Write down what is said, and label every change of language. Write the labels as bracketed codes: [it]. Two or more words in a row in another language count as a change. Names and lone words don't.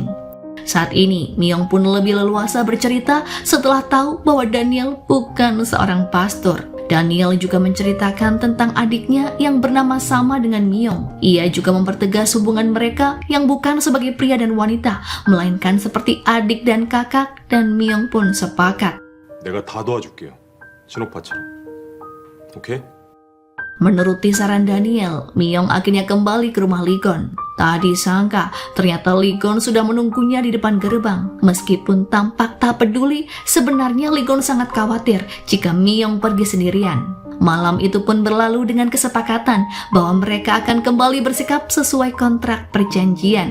[id] Saat ini, Myung pun lebih leluasa bercerita setelah tahu bahwa Daniel bukan seorang pastor. Daniel juga menceritakan tentang adiknya yang bernama sama dengan Myung. Ia juga mempertegas hubungan mereka yang bukan sebagai pria dan wanita, melainkan seperti adik dan kakak, dan Myung pun sepakat. [ko] 내가 다 도와줄게요. 신오빠처럼. 오케이? [id] Menuruti saran Daniel, Myung akhirnya kembali ke rumah Li-gon. Tak disangka, ternyata Li-gon sudah menunggunya di depan gerbang. Meskipun tampak tak peduli, sebenarnya Li-gon sangat khawatir jika Myung pergi sendirian. Malam itu pun berlalu dengan kesepakatan bahwa mereka akan kembali bersikap sesuai kontrak perjanjian.